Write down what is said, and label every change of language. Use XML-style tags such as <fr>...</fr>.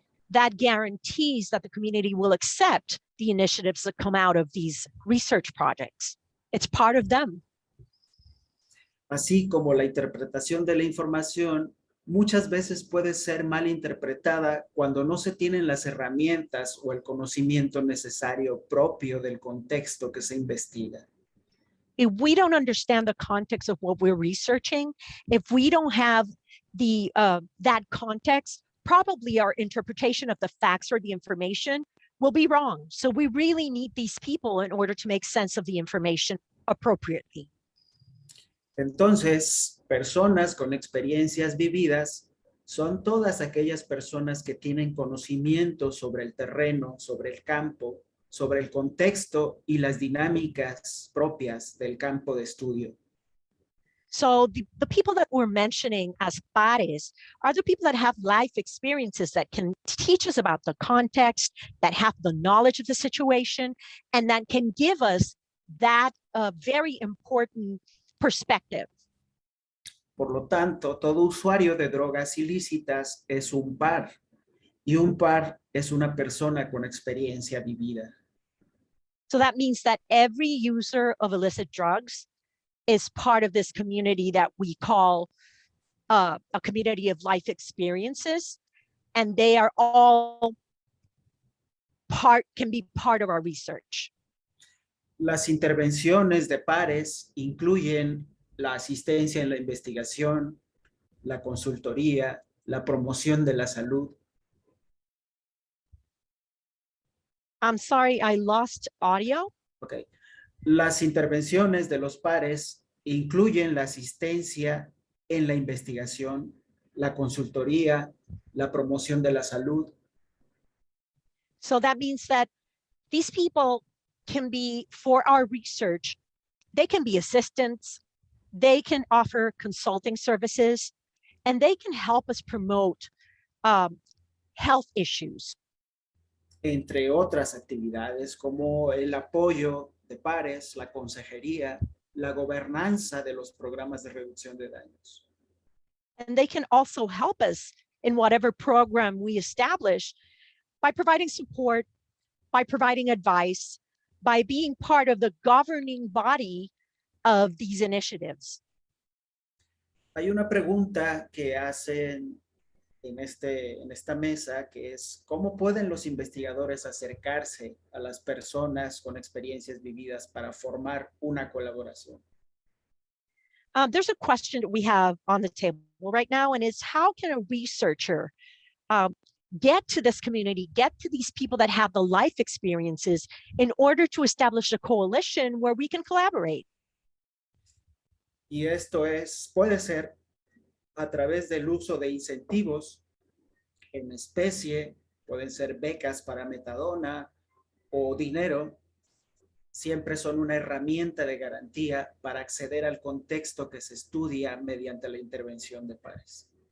<en>That guarantees that the community will accept the initiatives that come out of these research projects. It's part of them.</en> <es>Así como la interpretación de la información muchas veces puede ser mal interpretada cuando no se tienen las herramientas o el conocimiento necesario propio del contexto que se investiga.</es> <en>If we don't understand the context of what we're researching, if we don't have the that context, probably our interpretation of the facts or the information will be wrong. So we really need these people in order to make sense of the information appropriately.</en> <es>Entonces, personas con experiencias vividas son todas aquellas personas que tienen conocimiento sobre el terreno, sobre el campo, sobre el contexto y las dinámicas propias del campo de estudio.</es> <en>So the people that we're mentioning as pares are the people that have life experiences that can teach us about the context, that have the knowledge of the situation, and that can give us that very important perspective.</en> <es>Por lo tanto, todo usuario de drogas ilícitas es un par, y un par es una persona con experiencia vivida.</es> <en>So that means that every user of illicit drugs is part of this community that we call a community of life experiences, and they are all can be part of our research.</en> <es>Las intervenciones de pares incluyen la asistencia en la investigación, la consultoría, la promoción de la salud.</es> <en>I'm sorry, I lost audio. Okay.</en> <es>Las intervenciones de los pares incluyen la asistencia en la investigación, la consultoría, la promoción de la salud.</es> <en>So that means that these people can be, for our research, they can be assistants, they can offer consulting services, and they can help us promote health issues.</en> <es>Entre otras actividades como el apoyo de pares, la consejería, la gobernanza de los programas de reducción de daños.</es> <en>And they can also help us in whatever program we establish by providing support, by providing advice, by being part of the governing body of these initiatives.</en> <es>Hay una pregunta que hacen en esta mesa, que es ¿cómo pueden los investigadores acercarse a las personas con experiencias vividas para formar una colaboración?</es> <en>There's a question that we have on the table right now, and it's how can a researcher get to this community, get to these people that have the life experiences in order to establish a coalition where we can collaborate?</en> <es>Y esto puede ser a través del uso de incentivos en especie, pueden ser becas para metadona o dinero, siempre son una herramienta de garantía para acceder al contexto que se estudia mediante la intervención de pares.</es>